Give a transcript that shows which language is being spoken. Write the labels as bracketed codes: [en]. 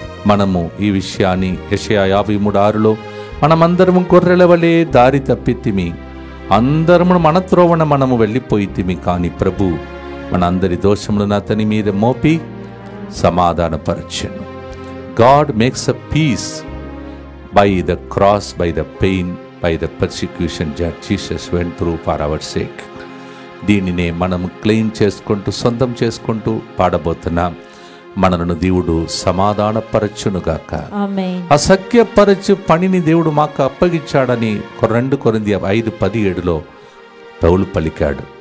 [te] మనము ఈ విషయాన్ని యెషయా 53:6లో మనమందరము గొర్రెల వలె దారి తప్పితిమి, అందరము మన త్రోవన మనము వెళ్ళిపోయితిమి, కానీ ప్రభు మన అందరి దోషములను అతని మీద మోపి సమాధానపరచెను. [en] God makes a peace by the cross, by the pain, by the persecution that Jesus went through for our sake. [te] దీనినే మనము క్లెయిమ్ చేసుకుంటూ సొంతం చేసుకుంటూ పాడబోతున్నాం. మనలను దేవుడు సమాధానపరచునుగాక. ఆమేన్. అసఖ్యపరచు పనిని దేవుడు మాకు అప్పగించాడని 2 కొరింథీ 5:17లో పౌలు పలికాడు.